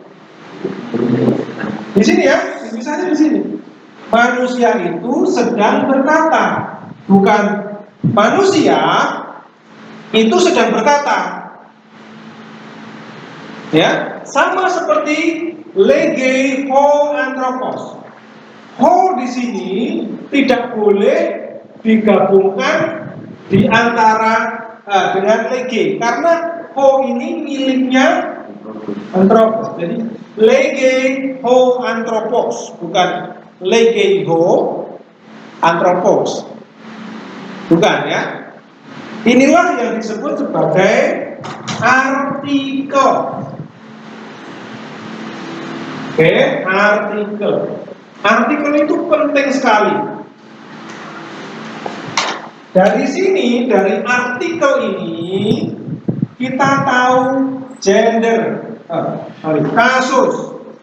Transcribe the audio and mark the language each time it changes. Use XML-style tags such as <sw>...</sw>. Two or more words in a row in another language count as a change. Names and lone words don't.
<id>Di sini ya, misalnya di sini. Manusia itu sedang berkata, bukan manusia itu sedang berkata. Ya, sama seperti</id> <el>λέγει ὁ ἄνθρωπος.</el> <id>Ho di sini tidak boleh digabungkan di antara dengan legei, karena ho ini miliknya anthropos. Jadi</id> <el>λέγει ὁ ἄνθρωπος,</el> <id>bukan</id> <el>λέγει ὁ ἄνθρωπος.</el> <id>Bukan ya. Inilah yang disebut sebagai artikel. Oke, artikel. Artikel itu penting sekali. Dari sini, dari artikel ini kita tahu gender, kasus.</id>